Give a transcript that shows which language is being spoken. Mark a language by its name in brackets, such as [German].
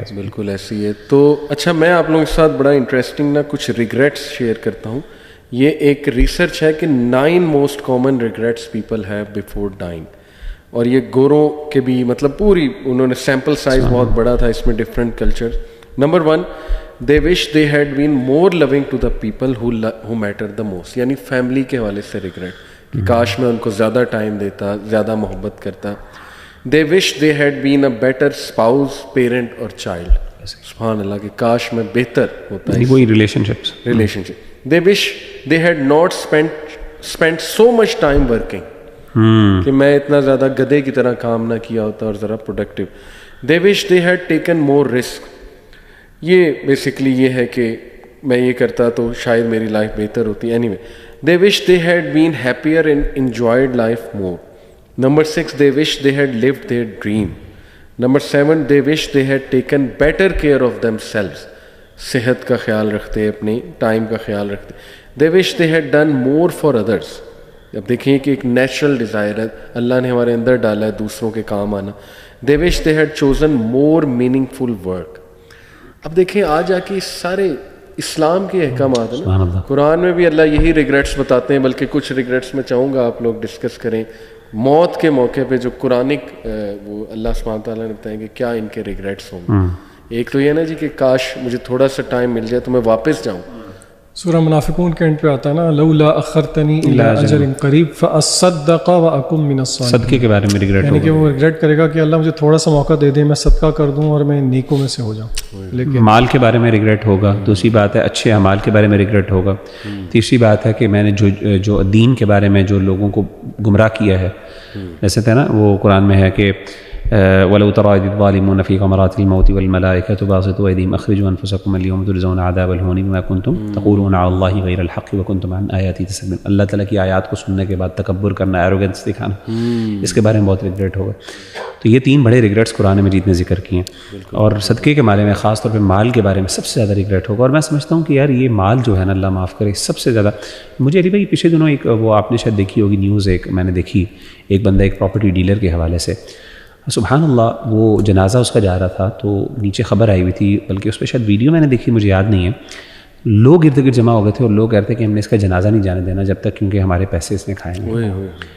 [Urdu] بالکل ایسی ہے. تو اچھا، میں آپ لوگوں کے ساتھ بڑا انٹرسٹنگ نا کچھ ریگریٹس شیئر کرتا ہوں. یہ ایک ریسرچ ہے کہ 9 [English] Most common regrets people have before dying. [Urdu] اور یہ گوروں کے بھی، مطلب پوری انہوں نے سیمپل سائز بہت بڑا تھا اس میں، different culture. Number 1، [English] they wish they had been more loving to the people who mattered the most. [Urdu] یعنی فیملی کے حوالے سے ریگریٹ کہ کاش میں ان کو زیادہ ٹائم دیتا، زیادہ محبت کرتا. [English] they wish they had been a better spouse, parent اور child. [Urdu] سبحان اللہ، کہ کاش میں بہتر ہوتا ہے وہی relationship. [English] they wish they had not spent so much time working. [Urdu] کہ میں اتنا زیادہ گدھے کی طرح کام نہ کیا ہوتا اور ذرا productive. [English] they wish they had taken more risk. [Urdu] یہ بیسکلی یہ ہے کہ میں یہ کرتا تو شاید میری لائف بہتر ہوتی. [English] Anyway they wish they had been happier and enjoyed life more. Number 6, they wish they had lived their dream. Number 7, they wish they had taken better care of themselves. [Urdu] صحت کا خیال رکھتے، اپنے time کا خیال رکھتے. [English] they wish they had done more for others. [Urdu] اب دیکھیں کہ ایک نیچرل ڈیزائر ہے اللہ نے ہمارے اندر ڈالا ہے دوسروں کے کام آنا. [English] they wish they had chosen more meaningful work. [Urdu] اب دیکھیں آج آ کے سارے اسلام کے احکامات ہیں نا، قرآن میں بھی اللہ یہی ریگریٹس بتاتے ہیں. بلکہ کچھ ریگریٹس میں چاہوں گا آپ لوگ ڈسکس کریں موت کے موقع پہ، جو قرآنک وہ اللہ سبحانہ تعالیٰ نے بتائیں کہ کیا ان کے ریگریٹس ہوں گے. ایک تو یہ نا جی کہ کاش مجھے تھوڑا سا ٹائم مل جائے تو میں واپس جاؤں. سورہ منافقون کے اینڈ پہ آتا ہے نا، [Arabic] لولا اخرتنی الی اجل قریب فاصدق واکن من الصالحین. [Urdu] صدقے کے بارے میں ریگریٹ ہوگا، یعنی کہ وہ ریگریٹ کرے گا کہ اللہ مجھے تھوڑا سا موقع دے دے، میں صدقہ کر دوں اور میں نیکوں میں سے ہو جاؤں. لیکن مال کے بارے میں ریگریٹ ہوگا. دوسری بات ہے اچھے اعمال کے بارے میں ریگریٹ ہوگا. تیسری بات ہے کہ میں نے جو دین کے بارے میں جو لوگوں کو گمراہ کیا ہے، جیسے تھا نا وہ قرآن میں ہے کہ [Arabic] ولو ترى إذ الظالمون في غمرات الموت والملائكة باسطوا أيديهم أخرجوا أنفسكم اليوم تجزون عذاب الهون بما كنتم تقولون على الله غير الحق وكنتم عن آياته تستكبرون. [Urdu] اللہ تعالیٰ کی آیات کو سننے کے بعد تکبر کرنا, ایروگنس دکھانا, اس کے بارے میں بہت ریگریٹ ہوگا. تو یہ 3 بڑے ریگریٹس قرآن مجید نے ذکر کیے ہیں. اور صدقے کے بارے میں, خاص طور پہ مال کے بارے میں سب سے زیادہ ریگریٹ ہوگا. اور میں سمجھتا ہوں کہ یار یہ مال جو ہے نا, اللہ معاف کرے, سب سے زیادہ مجھے علی بھائی پچھلے دنوں ایک وہ آپ نے شاید دیکھی ہوگی نیوز, ایک میں نے دیکھی, ایک بندہ ایک پراپرٹی ڈیلر کے حوالے سے, سبحان اللہ, وہ جنازہ اس کا جا رہا تھا تو نیچے خبر آئی ہوئی تھی, بلکہ اس پہ شاید ویڈیو میں نے دیکھی, مجھے یاد نہیں ہے, لوگ ارد گرد جمع ہو گئے تھے اور لوگ کہتے ہیں کہ ہم نے اس کا جنازہ نہیں جانے دینا جب تک کیونکہ ہمارے پیسے اس نے کھائے ہیں.